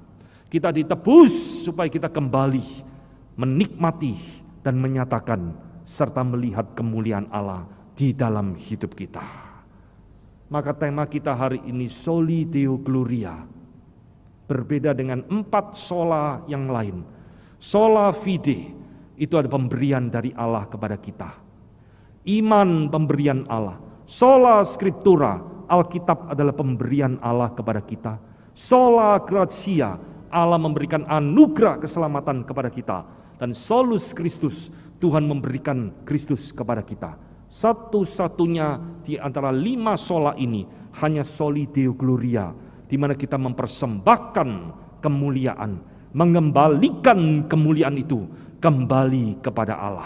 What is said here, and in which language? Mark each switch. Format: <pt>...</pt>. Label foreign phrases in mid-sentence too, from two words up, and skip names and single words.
<id>Kita ditebus supaya kita kembali menikmati dan menyatakan serta melihat kemuliaan Allah di dalam hidup kita. Maka tema kita hari ini</id> <la>Soli Deo Gloria,</la> <id>berbeda dengan 4 sola yang lain.</id> <la>Sola fide</la> <id>itu ada pemberian dari Allah kepada kita. Iman pemberian Allah.</id> <la>Sola scriptura,</la> <id>Alkitab adalah pemberian Allah kepada kita.</id> <la>Sola gratia,</la> <id>Allah memberikan anugerah keselamatan kepada kita.</id> <la>Dan solus Christus,</la> <id>Tuhan memberikan Kristus kepada kita. Satu-satunya di antara 5 sola ini hanya</id> <la>Soli Deo Gloria,</la> <id>di mana kita mempersembahkan kemuliaan, mengembalikan kemuliaan itu kembali kepada Allah.</id>